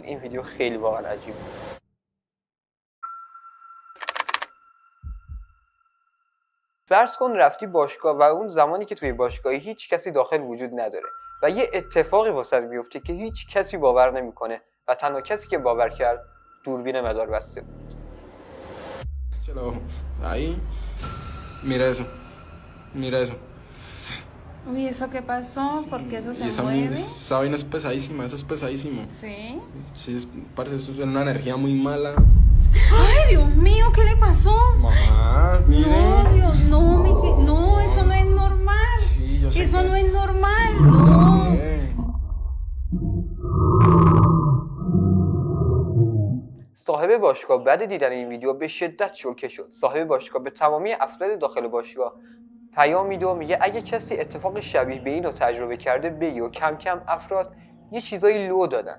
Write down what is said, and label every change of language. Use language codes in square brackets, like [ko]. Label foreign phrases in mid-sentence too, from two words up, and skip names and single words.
[fa] این ویدیو خیلی واقعا عجیب بود. فرض کن رفتی باشگاه و اون زمانی که توی باشگاهی هیچ کسی داخل وجود نداره و یه اتفاقی واسط میفته که هیچ کسی باور نمیکنه و تنها کسی که باور کرد دوربین مدار بسته بود. [es] Chalo, ahí, mira eso, mira eso. Uy, ¿eso qué pasó? ¿Por qué eso se Y mueve? esa vaina es pesadísima, eso es pesadísimo. ¿Sí? Sí, parece eso es una energía muy mala. ¡Ay, Dios mío! ¿Qué le pasó? Mamá, mire. No, Dios, no, no, eso no es normal. Sí, yo sé Eso que- no es normal, no. [fa] صاحب باشگاه بعد دیدن این ویدیو به شدت شوکه شد. صاحب باشگاه به تمامی افراد داخل باشگاه پیام میده و میگه اگه کسی اتفاق شبیه به این رو تجربه کرده بگی و کم کم افراد یه چیزایی لو دادن.